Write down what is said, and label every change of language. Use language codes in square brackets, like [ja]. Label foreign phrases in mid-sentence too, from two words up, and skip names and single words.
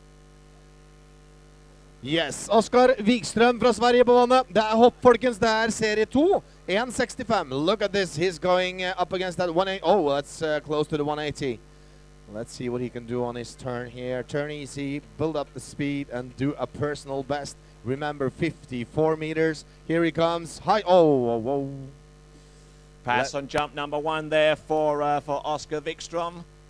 [en] Yes, [no] Oskar Wikström fra Sverige på vannet. Det er hopp, folkens. Det er serie 2. 1.65. [en] Look at this. He's going up against that 180. Oh, that's close to the 180. Let's see what he can do on his turn here. Turn easy, build up the speed, and do a personal best. Remember, 54 meters. Here he comes. High. Oh, whoa. Pass on jump number 1 there for Oskar Wikström.